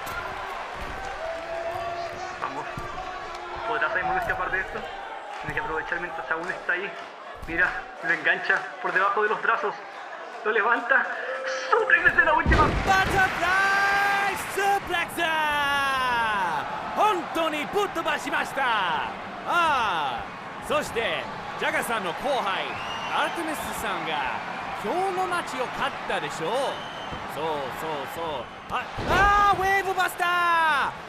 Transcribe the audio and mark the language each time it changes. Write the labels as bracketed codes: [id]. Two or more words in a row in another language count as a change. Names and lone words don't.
[es] Vamos. ¿Podrá Simon escapar de esto? Tiene que aprovechar mientras aún está ahí. Mira, lo engancha por debajo de los brazos. Lo levanta. ¡Suplex desde la última! ¡Butterfly Suplex! [ja] ¡Hontoにぶっ飛ばしました! そして、ジャガさんの後輩、アルテミスさんが今日の街を勝ったでしょう。そう。ウェーブバスター！